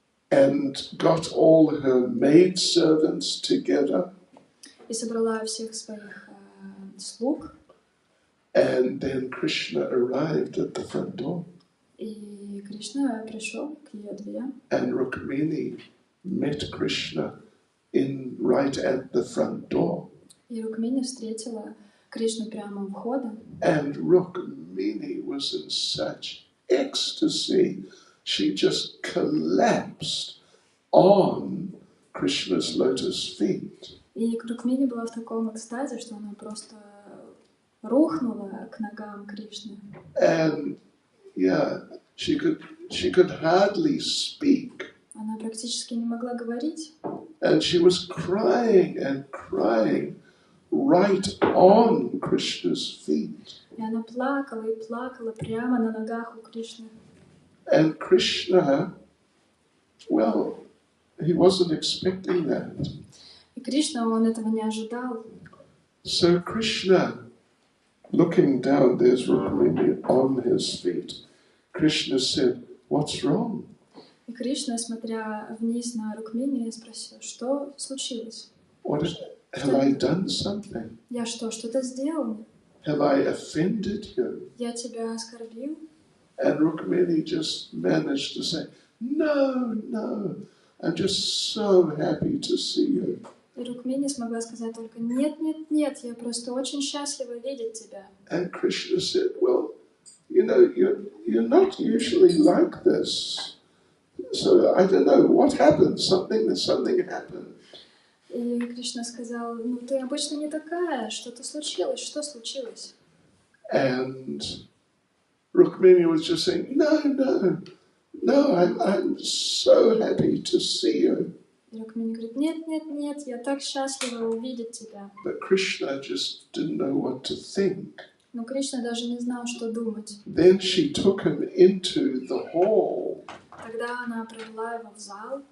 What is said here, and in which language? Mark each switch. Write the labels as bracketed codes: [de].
[en] And got all her maidservants together. [ru] И собрала всех своих слуг. [en] And then Krishna arrived at the front door. [ru] И Кришна пришел к ее дверям. [en] And Rukmini met Krishna right at the front door. [ru] И Рукмини встретила Кришну прямо у входа. [en] And Rukmini was in such ecstasy. She just collapsed on Krishna's lotus feet. [ru] И Рукмини была в таком экстазе, что она просто рухнула к ногам Кришны. [en] And she could hardly speak. [ru] Она практически не могла говорить. [en] And she was crying and crying right on Krishna's feet. [ru] И она плакала и плакала прямо на ногах у Кришны. [en] And Krishna, well, he wasn't expecting that. [ru] И Кришна, он этого не ожидал. [en] So Krishna, looking down, there's Rukmini on his feet. Krishna said, "What's wrong?" [ru] И Кришна, смотря вниз на Рукмини, спросил, что случилось? [en] Have I done something? [ru] Я что-то сделал? [en] Have I offended you? [ru] Я тебя оскорбил? [en] And Rukmini just managed to say, No, I'm just so happy to see you. [ru] И Рукмини смогла сказать только нет, я просто очень счастлива видеть тебя. [en] And Krishna said, well, you're not usually like this. So I don't know, what happened? Something happened. [ru] И Кришна сказал, ты обычно не такая, что-то случилось, что случилось? [en] And Rukmini was just saying, no, I'm so happy to see you. [ru] И Рукмини говорит, нет, я так счастлива увидеть тебя. [en] But Krishna just didn't know what to think. [ru] Но Кришна даже не знал, что думать. [en] Then she took him into the hall. [ru] Тогда она провела его в зал,